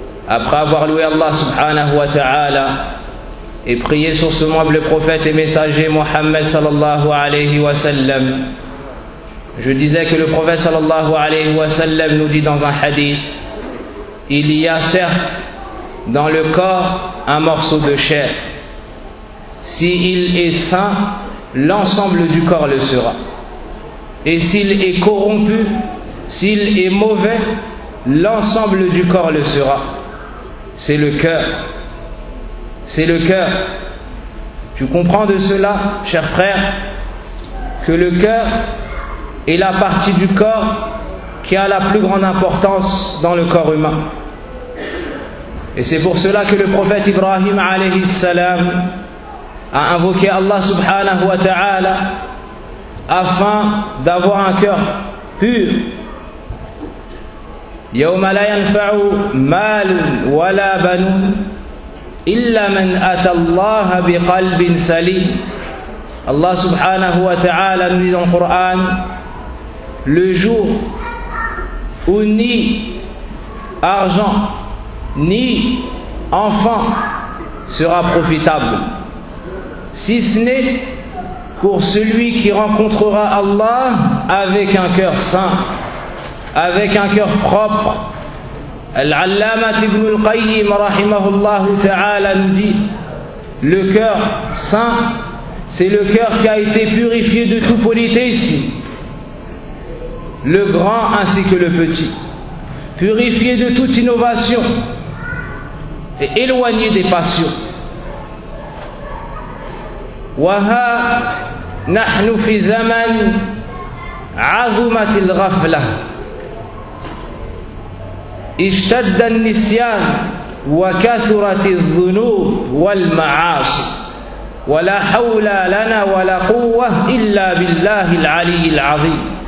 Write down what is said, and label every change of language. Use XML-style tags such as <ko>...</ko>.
<fr>Après avoir loué Allah subhanahu wa ta'ala et prié sur ce mois le prophète et messager Muhammad sallallahu alayhi wa sallam, je disais que le prophète sallallahu alayhi wa sallam nous dit dans un hadith, il y a certes dans le corps un morceau de chair. S'il est sain, l'ensemble du corps le sera. Et s'il est corrompu, s'il est mauvais, l'ensemble du corps le sera. C'est le cœur. C'est le cœur. Tu comprends de cela, cher frère, que le cœur est la partie du corps qui a la plus grande importance dans le corps humain. Et c'est pour cela que le prophète Ibrahim alayhi salam a invoqué Allah subhanahu wa ta'ala afin d'avoir un cœur pur.</fr> <ar>يوم لا ينفع مال ولا بنون إلا من أتى الله بقلب سليم.</ar> <fr>Allah subhanahu wa ta'ala nous dit dans le Coran, le jour où ni argent ni enfant sera profitable, si ce n'est pour celui qui rencontrera Allah avec un cœur saint, avec un cœur propre. Al-Allama ibn al-Qayyim rahimahullah ta'ala nous dit, le cœur saint, c'est le cœur qui a été purifié de tout politesse, le grand ainsi que le petit, purifié de toute innovation et éloigné des passions.</fr> <ar>وها نحن في زمن عظمة الغفلة اشتد النسيان وكثرت الذنوب والمعاصي ولا حول لنا ولا قوة إلا بالله العلي العظيم</ar>